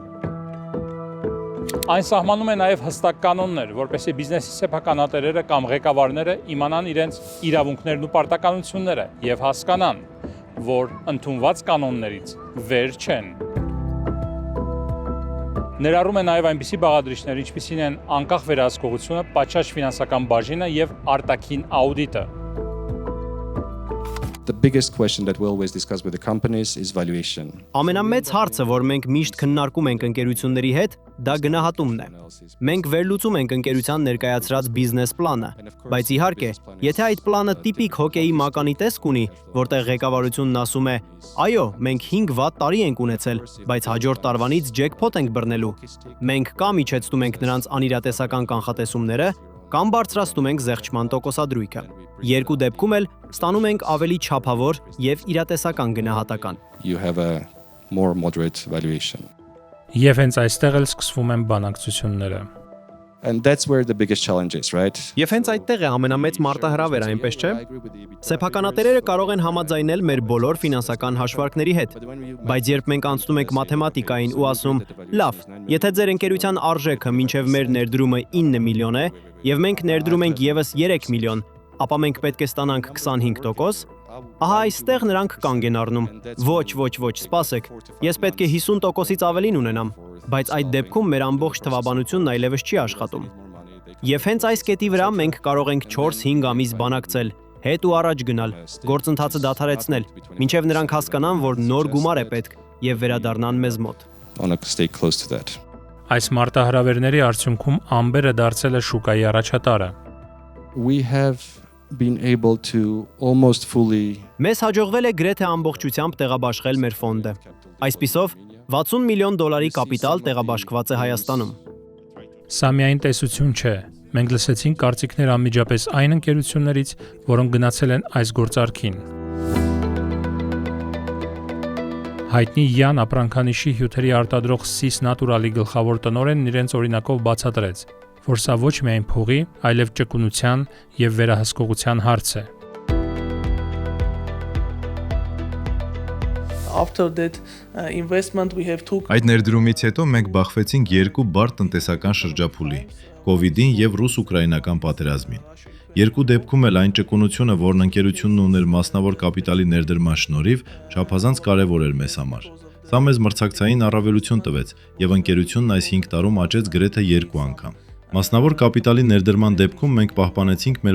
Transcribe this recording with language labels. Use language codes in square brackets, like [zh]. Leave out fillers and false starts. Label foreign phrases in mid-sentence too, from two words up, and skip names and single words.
[hy] Այն սահմանում է նաև հստակ կանոններ, որպեսզի բիզնեսի սեփականատերերը կամ ղեկավարները իմանան իրենց իրավունքներն ու պարտականությունները եւ հասկանան, որ ընդունված կանոններից վեր չեն։ Ներառում է նաև այնպիսի բաղադրիչներ, ինչպիսին են անկախ վերահսկողությունը, պատշաճ ֆինանսական բաժինը եւ արտաքին աուդիտը։ [en] The biggest question that we always discuss with the companies is valuation. [hy] Ամենամեծ հարցը, որ մենք միշտ քննարկում ենք ընկերությունների հետ, դա գնահատումն է։ Մենք վերլուծում ենք ընկերության ներկայացրած բիզնես պլանը, բայց իհարկե, եթե այդ պլանը տիպիկ հոկեյի մականի տեսք ունի, որտեղ ղեկավարությունն ասում է. «Այո, մենք 5 վատ տարի ենք ունեցել, բայց հաջորդ տարվանից ջեքփոթ ենք բռնելու», մենք կամ իջեցնում ենք նրանց անիրատեսական կանխատեսումները, կամ բարձրացնում ենք զեղչման տոկոսադրույքը։ Երկու դեպքում էլ ստանում ենք ավելի չափավոր եւ իրատեսական գնահատական։ [en] You have a more moderate valuation. [hy] Եվ հենց այստեղ էլ սկսվում են բանակցությունները։ [en] And that's where the biggest challenge is, right? [hy] Եվ հենց այդտեղ է ամենամեծ մարտահրավերը, այնպես չէ։ Սեփականատերերը կարող են համաձայնել մեր բոլոր ֆինանսական հաշվարկների հետ, բայց երբ մենք անցնում ենք մաթեմատիկային ու ասում, լավ, եթե ձեր ընկերության արժեքը մինչև մեր ներդրումը 9 միլիոն է, եւ մենք ներդրում ենք եւս 3 միլիոն, ապա մենք պետք է ստանանք 25%, ահա այստեղ նրանք կանգ են առնում։ Ոչ, սպասեք, ես պետք է 50%-ից ավելին ունենամ, բայց այդ դեպքում մեր ամբողջ թվաբանությունն այլևս չի աշխատում։ Եվ հենց այս կետի վրա մենք կարող ենք 4-5 ամիս բանակցել, հետ ու առաջ գնալ, գործընթացը դադարեցնել, մինչև նրանք հասկանան, որ նոր գումար է պետք եւ վերադառնան մեզ մոտ։ [en] Stay close to that. [hy] Այս մարտահրավերների արդյունքում Ամբերը դարձել է շուկայի առաջատարը։ [en] We have been able to almost fully [hy] Մեզ հաջողվել է գրեթե ամբողջությամբ տեղաբաշխել մեր ֆոնդը։ Այսպիսով, 60 միլիոն դոլարի կապիտալ տեղաբաշխված է Հայաստանում։ Սա միայն տեսություն չէ։ Մենք լսեցինք կարծիքներ անմիջապես այն ընկերություններից, որոնք գնացել են այս գործարքին։ Հայտնի Յան Ապրանքանիշի հյութերի արտադրող Sis Naturally գլխավոր տնօրենն իրենց օրինակով բացատրեց, որ սա ոչ միայն փողի, այլև ճկունության եւ վերահսկողության հարց է։ [en] After that investment we have took [hy] Այդ ներդրումից հետո մենք բախվեցինք երկու բարդ տնտեսական շրջափուլի՝ COVID-ին եւ ռուս-ուկրաինական պատերազմին։ Երկու դեպքում էլ այն ճկունությունը, որն ընկերությունն ուներ մասնավոր կապիտալի ներդրման շնորհիվ, չափազանց կարևոր էր մեզ համար։ Սա մեզ մրցակցային առավելություն տվեց, եւ ընկերությունն այս 5 տարում աճեց գրեթե 2 անգամ։ Մասնավոր կապիտալի ներդրման դեպքում մենք պահպանեցինք մեր